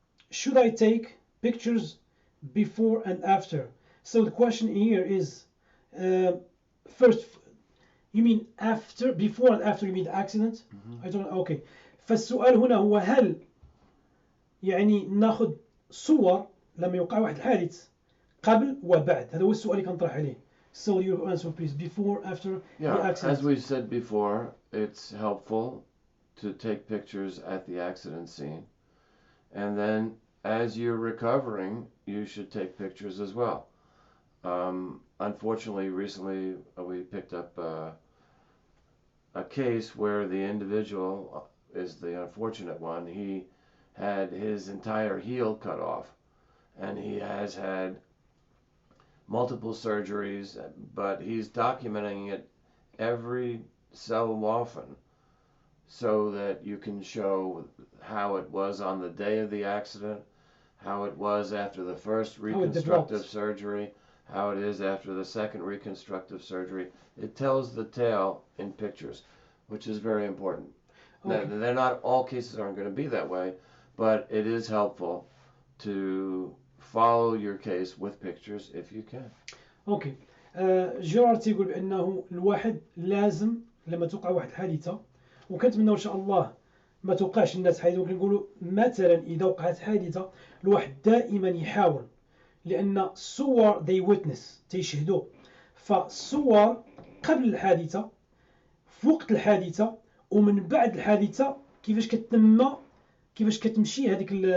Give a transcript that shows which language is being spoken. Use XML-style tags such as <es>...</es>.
<en>Should I take pictures before and after? So the question here is, first, you mean after, before and after you mean the accident? I don't know. Okay.</en> <ar>فالسؤال هنا هو هل يعني ناخذ صور لما يوقع واحد الحادث قبل وبعد؟ هذا هو السؤال اللي كنطرح عليه.</ar> <en>So your answer please, before, after the accident. As we said before, it's helpful to take pictures at the accident scene, and then as you're recovering, you should take pictures as well. Unfortunately, recently we picked up a case where the individual is the unfortunate one. He had his entire heel cut off, and he has had multiple surgeries, but he's documenting it every so often so that you can show how it was on the day of the accident, how it was after the first reconstructive surgery, how it is after the second reconstructive surgery. It tells the tale in pictures, which is very important. Okay. They're not, all cases aren't going to be that way, but it is helpful to follow your case with pictures if you can. Okay.</en> <ar>جيرارد تيقول بانه الواحد لازم لما توقع واحد الحادثه، وكنتمنى ان شاء الله ما توقعش الناس حادثه، ولكن نقولوا مثلا اذا وقعت حادثه الواحد دائما يحاول، لان الصور</ar> <en>they witness</en> <ar>تيشهدوا، فالصور قبل الحادثه، في وقت الحادثه، ومن بعد الحادثه كيفاش كتنمى، كيفاش كتمشي هذيك</ar>